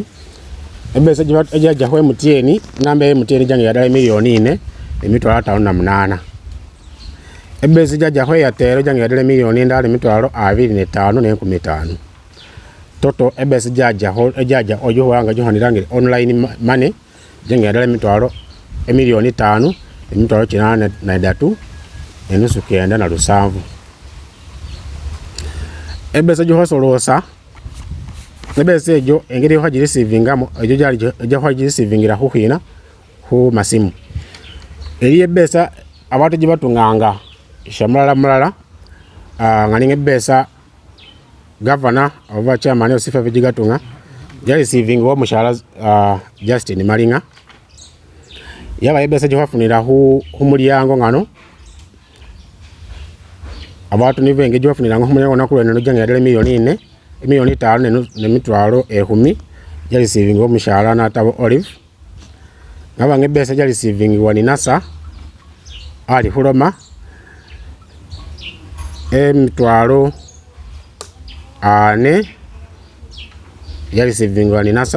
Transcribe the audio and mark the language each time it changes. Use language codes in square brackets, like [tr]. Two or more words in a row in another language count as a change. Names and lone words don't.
[lsm] Ebese ejaja hwe MTN namba ya MTN jange yadala miliyoni 4 emitwalo 58. Ebese jaja hwe Airtel jange yadala miliyoni ndala emitwalo 25 ne 15. Toto ebese jaja ojo wanga johanirangire [en] online money [lsm] jange yadala emitwalo miliyoni 5 emitwalo 83 enusu 9 ebese jo hosolosa ebese ejo engeri hwaji receivingamo ejo jali hwaji receivingira huhina hu masimu eli ebesa abantu jibatunganga shamala ngalinga ebesa governor oba chairman osifa vijigatunga jali receiving wo mushara Justin Malinga yaba ebesa jo hwafunira hu mulyango ngano abantu nibenge jofunira ngo humulyango nakulwe no jange yadala miliyoni 4 miliyoni 5 ne mitwalo 10 jali receiving wo mushara na tabo Olive ngaba ngebesa jali receiving wani nasa ali huloma mitwalo 4 jali receiving wani nasa.